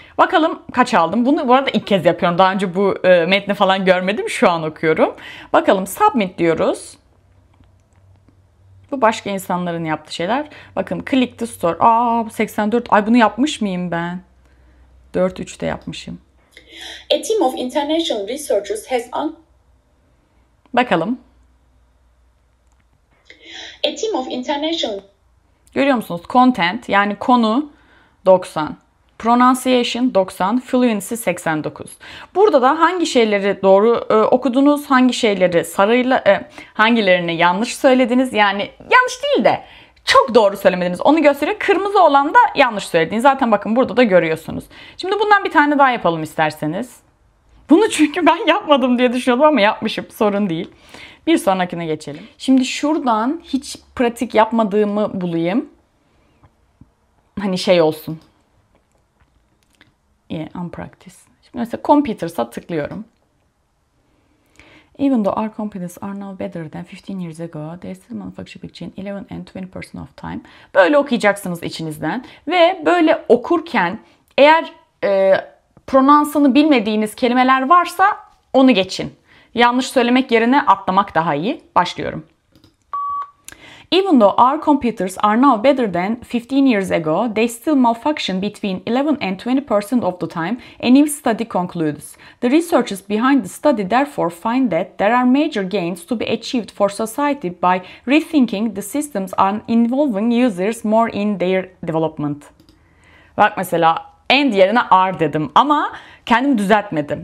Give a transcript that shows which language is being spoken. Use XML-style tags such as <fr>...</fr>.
<tr>Bakalım kaç aldım. Bunu bu arada ilk kez yapıyorum. Daha önce bu metni falan görmedim. Şu an okuyorum. Bakalım submit diyoruz. Bu başka insanların yaptığı şeyler. Bakın</tr> <en>click the store.</en> <tr>Bu 84. Ay bunu yapmış mıyım ben? 4.3'te yapmışım.</tr> <en>A team of international researchers has</en> <tr>Bakalım.</tr> <en>A team of international</en> <tr>Görüyor musunuz? Content yani konu 90. Pronunciation 90, fluency 89. Burada da hangi şeyleri doğru okudunuz, hangi şeyleri sarıyla, hangilerini yanlış söylediniz. Yani yanlış değil de çok doğru söylemediniz. Onu gösteriyor. Kırmızı olan da yanlış söylediğiniz. Zaten bakın burada da görüyorsunuz. Şimdi bundan bir tane daha yapalım isterseniz. Bunu çünkü ben yapmadım diye düşünüyordum ama yapmışım. Sorun değil. Bir sonrakine geçelim. Şimdi şuradan hiç pratik yapmadığımı bulayım. Hani şey olsun. Unpractice. Şimdi mesela computers'a tıklıyorum.</tr> <en>Even though our computers are now better than 15 years ago, they still manufacture between 11 and 20% of time.</en> <tr>Böyle okuyacaksınız içinizden. Ve böyle okurken eğer pronansını bilmediğiniz kelimeler varsa onu geçin. Yanlış söylemek yerine atlamak daha iyi. Başlıyorum.</tr> <en>Even though our computers are now better than 15 years ago, they still malfunction between 11 and 20% of the time, a new study concludes. The researchers behind the study therefore find that there are major gains to be achieved for society by rethinking the systems and involving users more in their development.</en> <tr>Bak mesela and yerine are dedim ama kendim düzeltmedim.</tr>